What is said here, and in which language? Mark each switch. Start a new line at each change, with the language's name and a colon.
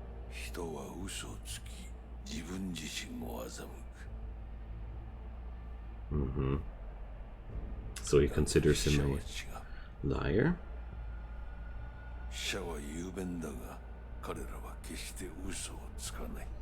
Japanese: 人は嘘をつき、自分自身も欺く。 Mm-hmm.
English: So he considers him a liar?
Japanese: 死者は雄弁だが、彼らは決して嘘をつかない。